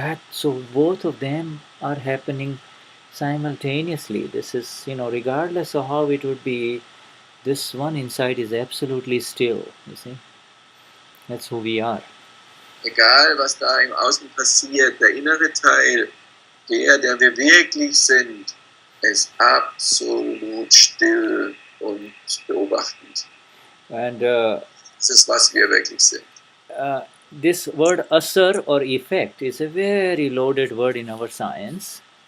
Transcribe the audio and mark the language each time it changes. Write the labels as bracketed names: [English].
[English] So both of them are happening simultaneously. This is, regardless of how it would be, this one inside is absolutely still, you see. That's who we are. [German] Egal, was da im Außen passiert, der innere Teil, der wir wirklich sind, ist absolut still und beobachtend. [English] And [German] Das ist, was wir wirklich sind. [English] this word asar or effect is a very loaded word in our science.